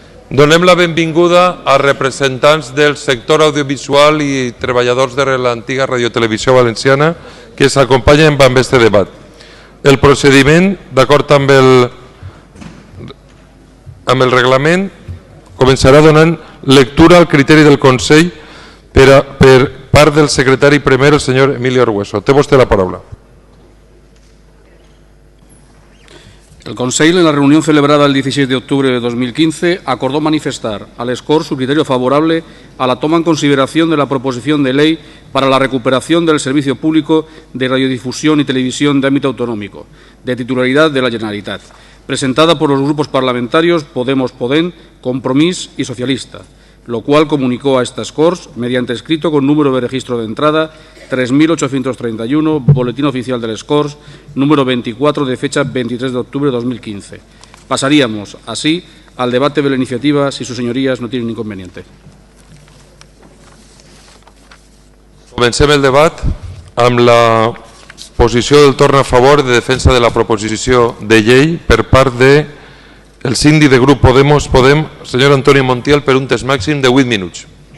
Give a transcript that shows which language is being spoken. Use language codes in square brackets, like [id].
[ca] Donem la benvinguda als representants del sector audiovisual i treballadors de l'antiga radiotelevisió valenciana que s'acompanyen amb aquest debat. El procediment, d'acord amb el reglament, començarà donant lectura al criteri del Consell per part del secretari primer, el senyor Emilio Argueso. Té vostè la paraula. [es] El Consell, en la reunión celebrada el 16 de octubre de 2015, acordó manifestar a les Corts su criterio favorable a la toma en consideración de la proposición de ley para la recuperación del servicio público de radiodifusión y televisión de ámbito autonómico, de titularidad de la Generalitat, presentada por los grupos parlamentarios Podem, Compromís y Socialista, lo cual comunicó a estas Corts mediante escrito con número de registro de entrada 3.831, Boletín Oficial de les Corts, número 24 de fecha 23 de octubre de 2015. Pasaríamos, así, al debate de la iniciativa si sus señorías no tienen inconveniente. [ca] Comencem el debat amb la posició del torn a favor de defensa de la proposició de llei per part del síndic de grup Podem, senyor Antoni Montiel, per un temps màxim de 8 minuts.